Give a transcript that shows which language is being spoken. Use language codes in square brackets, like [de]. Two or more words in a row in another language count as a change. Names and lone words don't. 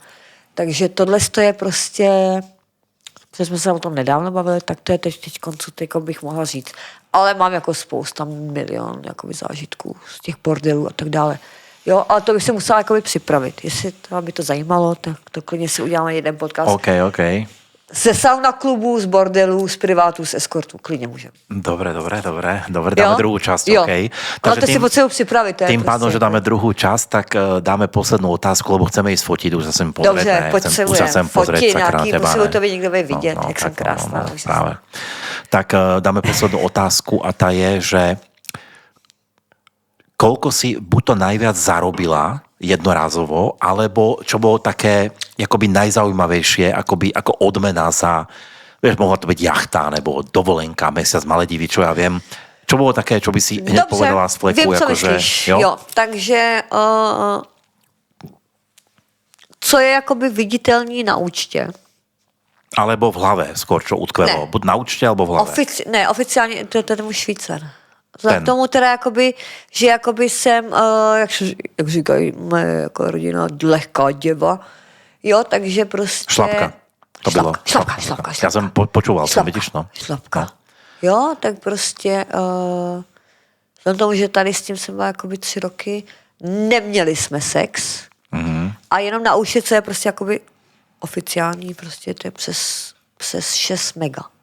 [cs] Takže tohle je prostě, protože jsme se o tom nedávno bavili, tak to je teď koncu, bych mohla říct. Ale mám jako spousta milion jakoby zážitků z těch bordelů a tak dále. Jo, ale to bych se musela jakoby připravit. Jestli to by to zajímalo, tak to klidně si uděláme jeden podcast. OK. Ze sauna klubů, z bordelů, z privátů, z eskortů. Klidně můžeme. [sk] Dobre, dáme druhú časť, OK. [cs] Ale to si potřebuji připravit. [sk] Tým pádom, že dáme druhú časť, tak dáme poslednú otázku, lebo chceme ísť fotiť, už sa sem pozrieť. [cs] Dobře, potřebujeme fotit nějaký, musí to být někdo vidět, jak jsem krásná. [sk] Práve. Tak dáme poslednú otázku a tá je, že koľko si buď to najviac zarobila jednorázovo, alebo čo bolo také akoby najzaujímavejšie, akoby ako odmena za, vieš, mohla to byť jachta, nebo dovolenka, mesiac Maledivy, čo ja viem. Čo bolo také, čo by si hneď povedala z fleku? [cs] Vím, co myslíš. Jo, takže co je jakoby viditelný na účtě? [sk] Alebo v hlave skôr, čo utkvelo. Buď na účte, alebo v hlave. [cs] Oficiálně, to je ten můj Švýcar. K tomu teda jakoby, že jakoby jsem, jak říkají moje jako rodina, lehká děva, jo, takže prostě... Šlapka. To bylo. Šlapka. Já jsem počúval, jsem, vidíš, no. Šlapka. Jo, tak prostě vzhledem tomu, že tady s tím jsem byla jakoby 3 roky, neměli jsme sex a jenom naučit se je prostě jakoby oficiální, prostě to je přes 6 mega.